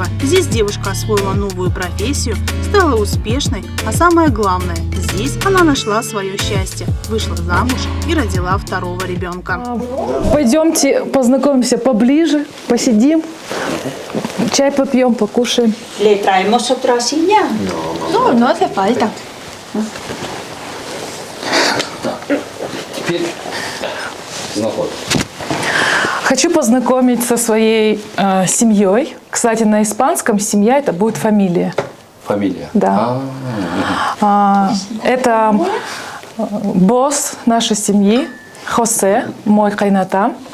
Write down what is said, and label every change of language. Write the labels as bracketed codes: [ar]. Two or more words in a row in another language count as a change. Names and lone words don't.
[ru] Здесь девушка освоила новую профессию, стала успешной, а самое главное, здесь она нашла свое счастье, вышла замуж и родила 2-го ребенка. Пойдемте познакомимся поближе, посидим, чай попьем, покушаем. [es] ¿Le traemos otra silla? No, no hace falta. [ru] Теперь знакомь. Хочу познакомить со своей семьей. Кстати, на испанском семья это будет фамилия. Фамилия? Да. Это босс нашей семьи, Хосе, мой кайната.